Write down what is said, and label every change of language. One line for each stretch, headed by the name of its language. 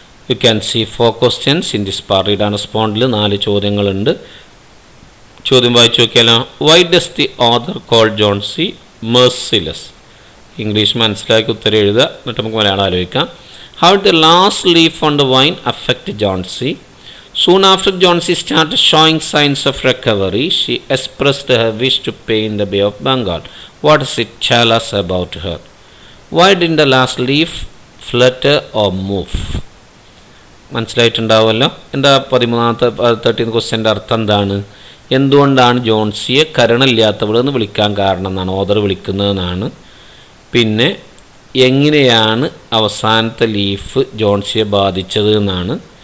English: You can see 4 questions in this part.
Malayalam: Read and റെസ്പോണ്ടിൽ 4 ചോദ്യങ്ങളുണ്ട്. ചോദ്യം വായിച്ചു നോക്കിയാലോ?
English: Why does the author call Johnsy merciless?
Malayalam: English മനസ്സിലാക്കി ഉത്തരം എഴുതുക. എന്നിട്ട് നമുക്ക് മലയാളം ആലോചിക്കാം.
English: How did the last leaf on the vine affect Johnsy? Soon after Jhansi started showing signs of recovery, she expressed her wish to paint the Bay of Bengal. What does it tell us about her? Why didn't the last leaf flutter or move?
Malayalam: മനസ്സിലായിട്ടുണ്ടാവുമല്ലോ. എന്താ 13th ക്വസ്റ്റ്യൻ്റെ അർത്ഥം എന്താണ്? എന്തുകൊണ്ടാണ് ജോൺസിയെ കരുണയില്ലാത്തവൾ എന്ന് വിളിക്കാൻ കാരണം എന്നാണ് author വിളിക്കുന്നതെന്നാണ്. പിന്നെ എങ്ങനെയാണ് അവസാനത്തെ ലീഫ് ജോൺസിയെ ബാധിച്ചത് എന്നാണ്.